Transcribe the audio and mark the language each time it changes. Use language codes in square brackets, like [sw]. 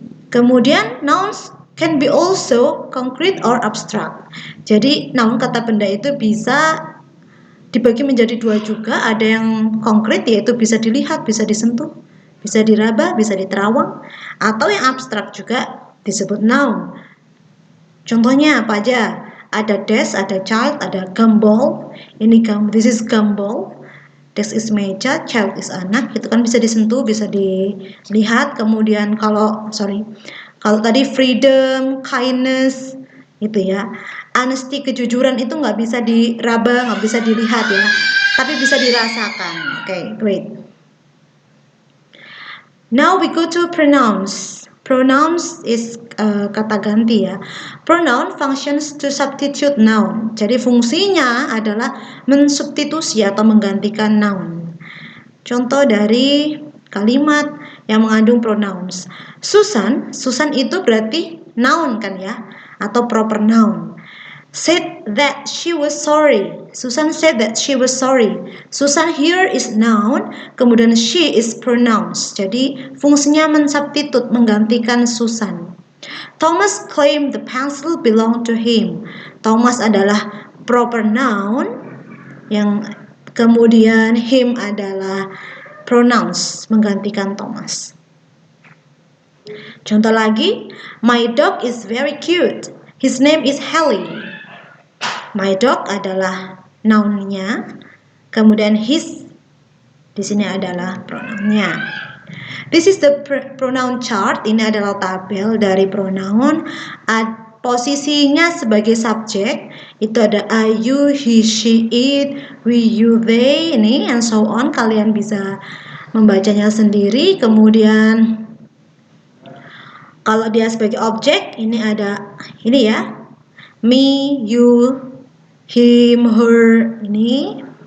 [id] Kemudian [en] nouns can be also concrete or abstract. [id] Jadi noun kata benda itu bisa dibagi menjadi 2 juga. Ada yang konkret yaitu bisa dilihat, bisa disentuh, bisa diraba, bisa diterawang, atau yang abstrak juga disebut noun. Contohnya apa aja? Ada desk, ada child, ada gumball. [en] This is gumball. Desk is meja, child is anak. [id] Itu kan bisa disentuh, bisa dilihat. Kemudian kalau tadi freedom, kindness, itu ya. Honesty, kejujuran itu nggak bisa diraba, nggak bisa dilihat ya, tapi bisa dirasakan. [en] Okay, great. Now we go to pronouns. Pronouns is [id] kata ganti ya. [en] Pronoun functions to substitute noun. [id] Jadi fungsinya adalah mensubstitusi atau menggantikan noun. Contoh dari kalimat yang mengandung pronouns. Susan itu berarti noun kan ya, atau proper noun. [en] Said that she was sorry. Susan said that she was sorry. Susan here is noun, [id] kemudian [en] she is pronouns. [id] Jadi fungsinya mensubstitute, menggantikan Susan. [en] Thomas claimed the pencil belonged to him. [id] Thomas adalah proper noun, yang kemudian him adalah pronouns menggantikan Thomas. Contoh lagi, [en] my dog is very cute. His name is Hallie. [id] My dog adalah nounnya, kemudian his di sini adalah pronounnya. [en] This is the pronoun chart. [id] Ini adalah tabel dari pronoun. Posisinya sebagai subjek itu ada I, you, he, she, it, we, you, they, ini [en] and so on. [id] Kalian bisa membacanya sendiri. Kemudian kalau dia sebagai objek, ini ada ini ya, me, you, him, her, ini.